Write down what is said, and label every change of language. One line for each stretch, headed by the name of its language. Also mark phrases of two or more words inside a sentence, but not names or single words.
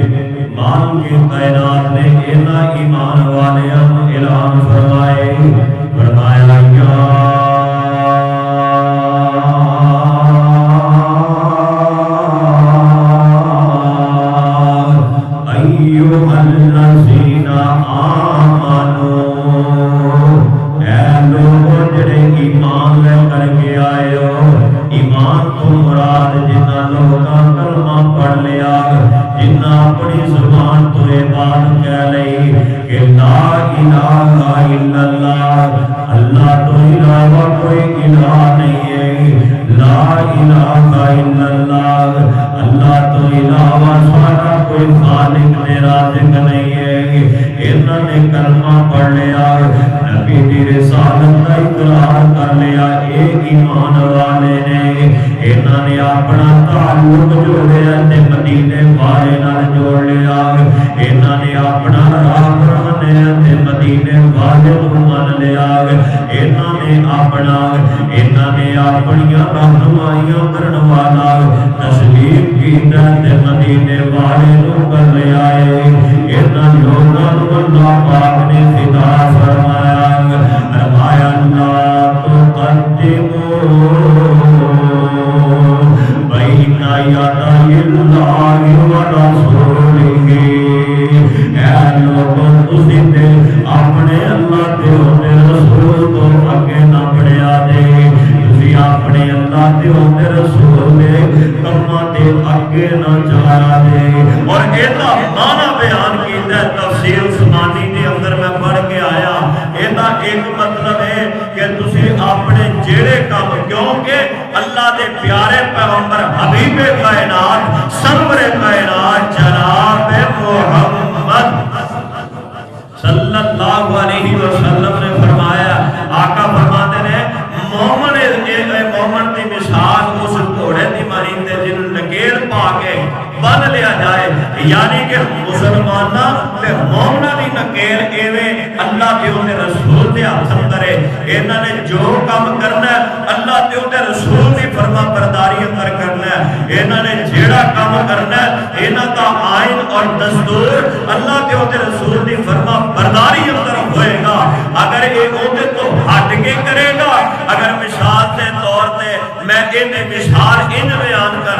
Punjabi: مان کے کائنات نے اینا ایمان والیاں اعلان فرمائے، فرمایا
Arabic: یا ایھا الذین آمنوا،
Punjabi: اے لوگوں جڑے ایمان لے کر کے آئے ہو، ایمان تو مراد جنہاں لوگاں کلمہ پڑھ لیا، جنہاں اپنی زبان تو یہ بات کہہ لئی کہ
Arabic: لا الہ الا اللہ،
Punjabi: اللہ تو علاوہ کوئی الہ نہیں ہے،
Arabic: لا الہ الا اللہ،
Punjabi: اللہ تو علاوہ سارا کوئی خالق رازق نہیں ہے۔ انہوں نے کلمہ پڑھ لیا، نبی دی رسالت کا اقرار کر لیا، ایک ایمان والے نے انہوں نے اپنا تعلق جوڑیا تے مدینے والے نال جوڑ لیا، انہوں نے اپنا راہ منیا تے مدینے والے کو من لیا، انہوں نے اپنی رہنمائیاں کرن والا تسلیم کیتا تے مدینے والے کو کر لیا ہے۔ انہاں لوگاں نوں اللہ پاک نے فدا فرمایا، فرمایا
Arabic: لا تقدموا بین یدی اللہ ورسولہ،
Punjabi: اے لوگوں تسی تے اپنے اللہ تے ہوندے رسول تو اگے نہ بڑھیا جے، تسی اپنے اللہ تے ہوندے رسول دے کماں تے اگے نہ جایا جے۔ اور ایدا معنی بیان کیتا ہے تفسیر عثمانی دے اندر میں پڑھ کے آیا، ایدا ایک مطلب ہے کہ تسی اپنے جیڑے کام، کیونکہ اللہ دے پیارے پیغمبر حبیب کائنات سرور کائنات جناب محمد
Arabic: صلی اللہ علیہ وسلم
Punjabi: نے فرمایا، آقا فرماتے ہیں مومن دی مثال اس گھوڑے دی مانند ہے جن نکیل پا کے بن لیا جائے، یعنی کہ مسلمانہ تے مومنہ دی نکیل ایویں اللہ کے رسول رسول دے ہاتھ اندر ہے انہاں نے جو کام کرنا ہے اللہ تے اودے رسول دی فرما برداری اندر کرنا ہے انہاں نے جیڑا کام کرنا ہے انہاں دا آئین اور دستور اللہ تے اودے رسول دی فرما برداری اندر ہوئے گا اگر یہ اودے تو ہٹ کے کرے گا اگر مثال دے طور تے میں انہیں مثال ان بیان کر